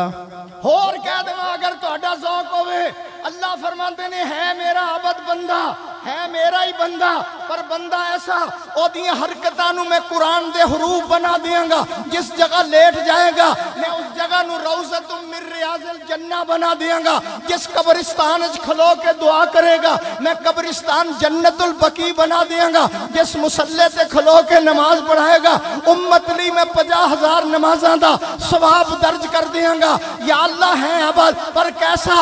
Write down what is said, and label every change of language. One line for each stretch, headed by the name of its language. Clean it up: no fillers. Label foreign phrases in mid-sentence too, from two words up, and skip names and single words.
Punjabi: ہور کہہ دیواں اگر تہاڈا ذوق ہووے، اللہ فرماندے نیں ہے میرا عبد بندہ، ہے میرا ہی بندہ، پر بندہ ایسا اوہدیاں حرکتاں نوں میں قرآن دے حروف بنا دیاں گا. جس جگہ لیٹ جائے گا میں اس جگہ نوں
Arabic: روضة من رياض الجنة
Punjabi: बना देंगा। جس قبرستان چ کھلو کے دعا کرے گا میں قبرستان جنت البقیع بنا دیاں گا. جس مصلے تے کھلو کے نماز پڑھائے گا امت لئی میں 50,000 نمازاں دا ثواب درج کر دیاں گا. یا اللہ ہے عبد پر کیسا?